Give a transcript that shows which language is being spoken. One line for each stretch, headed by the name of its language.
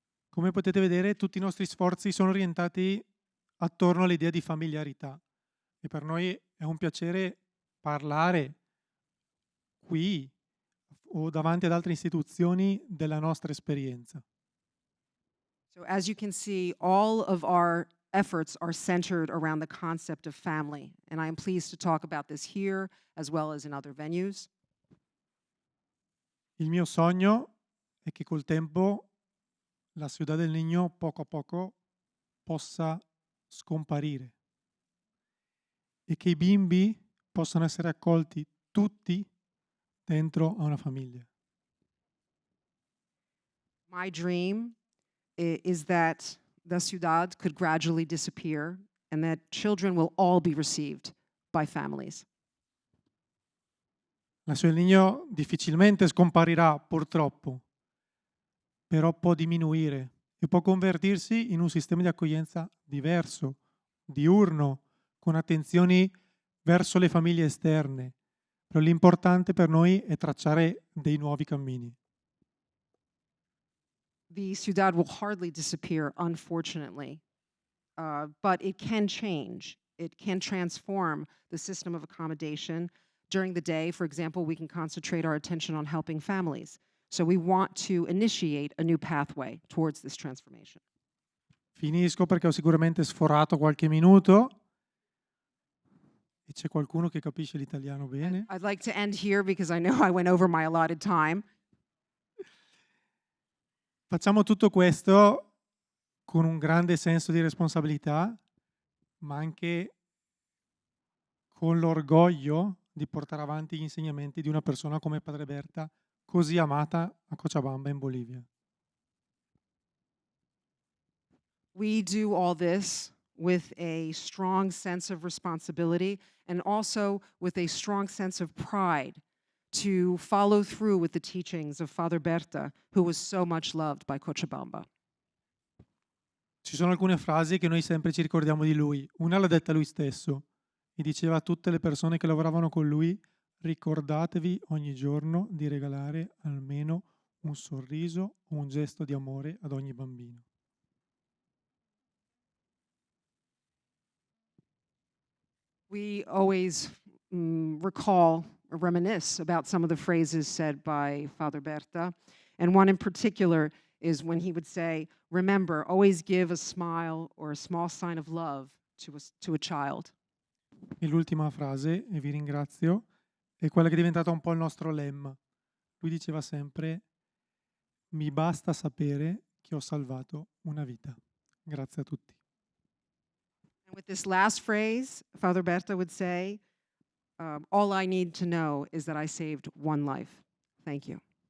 Italian: Come potete vedere, tutti i nostri sforzi sono orientati attorno all'idea di familiarità e per noi è un piacere parlare qui o davanti ad altre istituzioni della nostra esperienza.
English: So as you can see, all of our efforts are centered around the concept of family, and I am pleased to talk about this here as well as in other venues.
Italian: Il mio sogno è che col tempo la Ciudad del Niño poco a poco possa scomparire e che i bimbi possano essere accolti tutti dentro a una famiglia.
English: My dream is that the Ciudad could gradually disappear and that children will all be received by families.
Italian: La Ciudad del Niño difficilmente scomparirà, purtroppo, però può diminuire e può convertirsi in un sistema di accoglienza diverso, diurno, con attenzioni verso le famiglie esterne. Però l'importante per noi è tracciare dei nuovi cammini.
English: The Ciudad will hardly disappear, unfortunately, but it can change. It can transform the system of accommodation. During the day, for example, we can concentrate our attention on helping families. So we want to initiate a new pathway towards this transformation.
Italian: Finisco perché ho sicuramente sforato qualche minuto e c'è qualcuno che capisce l'italiano bene.
English: I'd like to end here because I know I went over my allotted time.
Italian: Facciamo tutto questo con un grande senso di responsabilità, ma anche con l'orgoglio di portare avanti gli insegnamenti di una persona come Padre Berta, così amata a Cochabamba in Bolivia.
English: We do all this with a strong sense of responsibility and also with a strong sense of pride to follow through with the teachings of Father Berta, who was so much loved by Cochabamba.
Italian: Ci sono alcune frasi che noi sempre ci ricordiamo di lui. Una l'ha detta lui stesso e diceva a tutte le persone che lavoravano con lui: ricordatevi ogni giorno di regalare almeno un sorriso o un gesto di amore ad ogni bambino.
English: We always recall or reminisce about some of the phrases said by Father Berta, and one in particular is when he would say, remember, always give a smile or a small sign of love to a child.
Italian: E l'ultima frase, e vi ringrazio, è quella che è diventata un po' il nostro lemma. Lui diceva sempre: mi basta sapere che ho salvato una vita. Grazie a tutti.
English: And with this last phrase, Father Berta would say, all I need to know is that I saved one life. Thank you.